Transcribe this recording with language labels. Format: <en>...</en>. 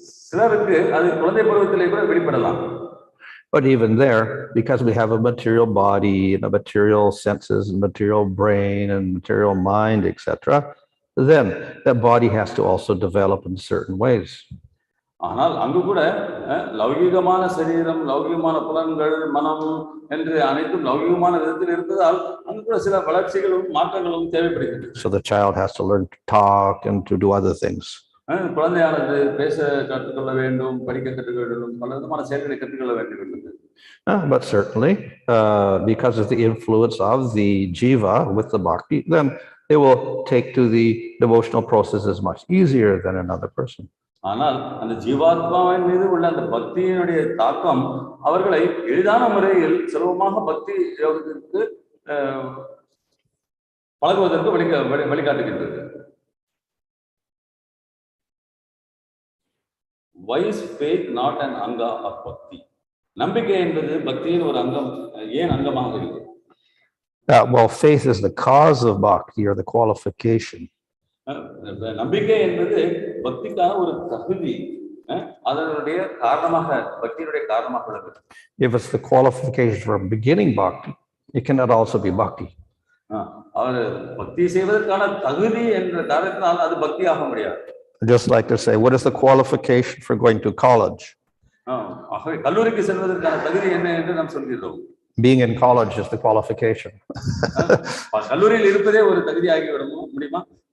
<ta>சிலருக்கு அது குழந்தை பருவத்திலே கூட வெளிப்படலாம்.</ta> <en>But even there, because we have a material body and a material senses and material brain and material mind, etc., then that body has to also develop in certain ways.</en> <ta>ஆனால் அங்கு கூட லௌகிகமான சரீரம், லௌகிகமான புலன்கள், மனம் என்று அனைத்தும் லௌகிகமான விதத்தில் இருப்பதால் அங்கு கூட சில வளர்ச்சிகளும் மாற்றங்களும் தேவைப்படுகிறது.</ta> <en>So the child has to learn to talk and to do other things.</en> <ta>குழந்தையானது பேச கற்றுக்கொள்ள வேண்டும், படிக்க கற்றுக்கொள்ள வேண்டும், பல விதமான செயல்களை கற்றுக்கொள்ள வேண்டியுள்ளது.</ta> <en>But certainly, because of the influence of the jiva with the bhakti, then they will take to the devotional processes much easier than another person.</en> <ta>ஆனால் அந்த ஜீவாத்மாவின் மீது உள்ள அந்த பக்தியினுடைய தாக்கம் அவர்களை எளிதான முறையில் சுலபமாக பக்தி யோகத்திற்கு பழகுவதற்கு வழிகாட்டுகின்றது.</ta> <en>Why is faith not an anga of bhakti?</en> <ta>நம்பிக்கை என்பது பக்தியின் ஒரு அங்கம், ஏன் அங்கமாக இருக்கு?</ta> <en>Well, faith is the cause of bhakti or the qualification.</en> <ta>நம்பிக்கை என்பது பக்திக்கான ஒரு தகுதி, அதனுடைய காரணமாக, பக்தியினுடைய காரணமாக உள்ளது.</ta> <en>If it's the qualification for beginning bhakti, it cannot also be bhakti.</en> <ta>அவர் பக்தி செய்வதற்கான தகுதி என்ற காரணத்தினால் அது பக்தி ஆக முடியாது.</ta> <en>Just like to say, what is the qualification for going to college?</en> <ta>ஆகவே கல்லூரிக்கு செல்வதற்கான தகுதி என்ன என்று நாம் சொல்கிறோம்.</ta> <en>Being in college is the qualification.</en> <ta>கல்லூரியில் இருப்பதே ஒரு தகுதி ஆகி விட முடியுமா?</ta>